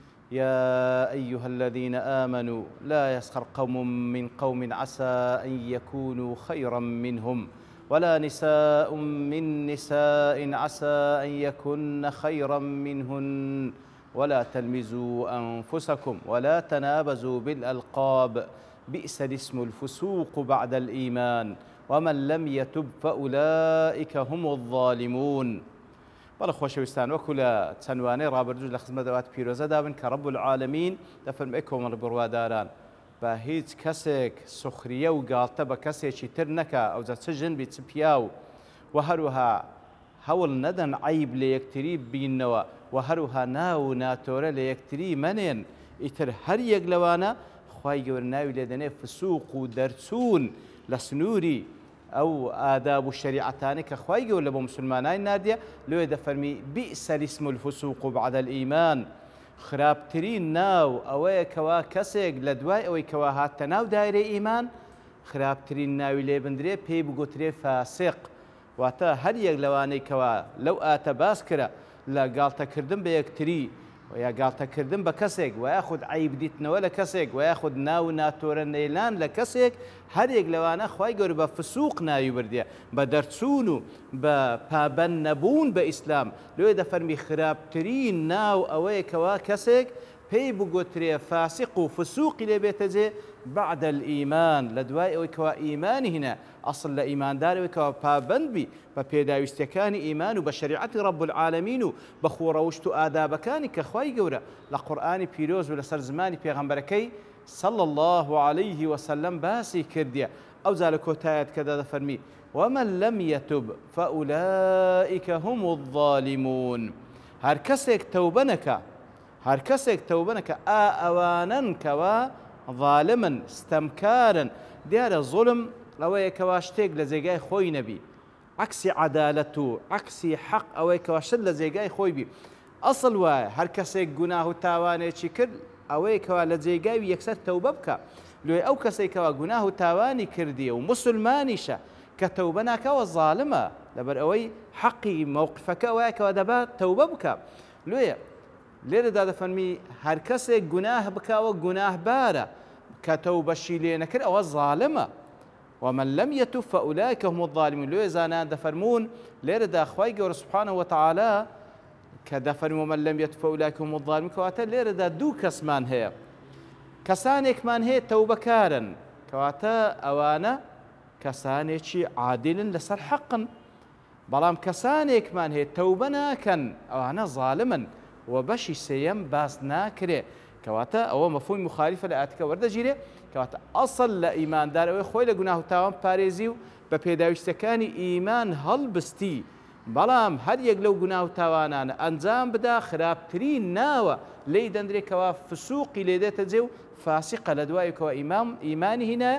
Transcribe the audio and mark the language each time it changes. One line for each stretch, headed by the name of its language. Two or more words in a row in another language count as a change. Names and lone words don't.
Arabic: يا أيها الذين آمنوا لا يسخر قوم من قوم عسى أن يكونوا خيرا منهم ولا نساء من نساء عسى أن يكن خيرا منهن ولا تلمزوا أنفسكم ولا تنابزوا بالألقاب بئس الاسم الفسوق بعد الإيمان ومن لم يتب فأولئك هم الظالمون.
Central Kurdish: بەڵە خۆشەویستان وەکو لە چەندوانەی ڕابردوو لە خزمەت دەوات پیرۆزە دابن کە
Arabic: ڕەب العالەمین
Central Kurdish: دەفەرمێ کۆمەڵ بڕواداران بە هیچ کەسێک سوخریە و گاڵتە بە کەسێکی تر نەکا ئەوجا چ ژنبی چ پیا و هەروەها هەوڵ نەدەن عیب لە یەکتری بینەوە و هەروەها ناو و ناتۆرە لە یەکتری مەنێن ئیتر هەر یەک لەوانە خوای گەورە ناوی لێ دەنێ فسوق و دەرچوون لە سنووری ئەو ئاداب و شریعەتانی کە خوای گەورە بۆ موسڵمانانی ناردیە لێ دەفەرمی
Arabic: بئس الاسم الفسوق بعد الإيمان.
Central Kurdish: خراپترین ناو ئەوەیە کەوا کەسێک لە دوای ئەوەی کەوا هاتە ناو دایرەی ئیمان خراپترین ناوی لێ بندرێ پێی بگوترێ فاسق. واتە هەر یەک لەوانەی کەوا لەو ئاتە باس کرا لە گاڵتەکردن بە یەکتری یا گاڵتەکردن بە کەسێک و یاخود عیب دیتنەوە لە کەسێک و یاخود ناو ناتۆرە نەیلان لە کەسێک هەر یەک لەوانە خوای گەورە بە فسوق ناوی بردیە بە دەرچوون و بە پابەند نەبوون بە ئیسلام. لێ دەفەرمی خراپترین ناو ئەوەیە کەوا کەسێک پێی بگوترێ فاسق و فسوقی لێ بێتە جێ
Arabic: بعد الإيمان
Central Kurdish: لە دوای ئەوەی کەوا ئیمانی هینە ئەسڵ لە ئیماندارەوەی کەوا پابەند بی بە پێداویستەکانی ئیمان و بە شریعەتی
Arabic: ڕەب العالەمین
Central Kurdish: و بە خۆڕەوشت و ئادابەکانی کە خوای گەورە لە قورئانی پیرۆز و لەسەر زمانی پێغەمبەرەکەی
Arabic: صلى الله عليه وسلم
Central Kurdish: باسی کردیە. ئەوجا لە کۆتایەتکەدا دەفەرمی
Arabic: ومن لم يتب فأولئك هم الظالمون.
Central Kurdish: هەر کەسێک تەوبە نەکا هەر کەسێک تەوبە نەکا ئەوانن کەوا ظالمن ستەمکارن. دیارە زوڵم ئەوەیە کەوا شتێک لە جێگای خۆی نەبی عەکسی عەدالەت و عەکسی حەق ئەوەی کەوا شت لە جێگای خۆی بی. ئەسڵ وایە هەر کەسێک گوناه و تاوانێکی کرد ئەوەیە کەوا لە جێگای یەکسەر تەوبە بکە. لێ ئەو کەسێک کەوا گوناه و تاوانی کردیە و موسڵمانیشە کە تەوبە ناکەوە زاڵمە لەبەر ئەوەی حەقی موقفەکە ئەوەیە کەوا دەبات تەوبە بکە. لێرەدا دەفەرمی هەر کەسێک گوناه بکاوە گوناهبارە کە تەوبەشی لێ نەکرد ئەوە زاڵمە.
Arabic: ومن لم يتب فأولئك هم الظالمون.
Central Kurdish: لێ زانان دەفەرمون لێرەدا خوای گەورە
Arabic: سوبحانەه وتعالە
Central Kurdish: کە دەفەرمی
Arabic: ومن لم يتب فأولئك هم الظالمون
Central Kurdish: کەواتە لێرەدا دوو کەسمان هەیە. کەسانێکمان هەیە تەوبەکارن کەواتە ئەوانە کەسانێکی عادلن لەسەر حەقن. بەڵام کەسانێکمان هەیە تەوبە ناکەن ئەوانە زاڵمن و بەشی سێیەم باس ناکرێ کەواتە ئەوە مەفهومی مخالفە لە ئاتەکە وەردەگیرێ کەواتە ئەسڵ لە ئیماندار ئەوەی خۆی لە گوناه و تاوان پارێزی و بە پێداویستەکانی ئیمان هەڵبستی بەڵام هەر یەک لەو گوناه و تاوانانە ئەنجام بدا خراپترین ناوە لێی دەندرێکەوە فسوقی لێ دێتە جێ و فاسقە لە دوایەوە ئیمانی هینە.